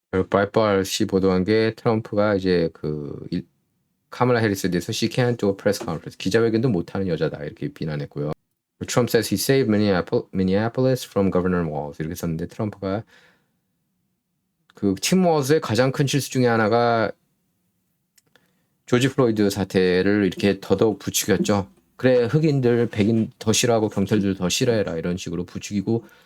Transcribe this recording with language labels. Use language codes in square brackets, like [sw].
[ko] 브라이트바트이 보도한 게 트럼프가 이제 카말라 해리스에 대해서 [en] she can't do a press conference. [ko] 기자회견도 못하는 여자다. 이렇게 비난했고요. [en] Trump says he saved Minneapolis from Governor Walz. [ko] 이렇게 썼는데 트럼프가 팀 워즈의 가장 큰 실수 중에 하나가 조지 플로이드 사태를 이렇게 더더욱 부추겼죠. 그래, 흑인들, 백인 더 싫어하고 경찰들 더 싫어해라 이런 식으로 부추기고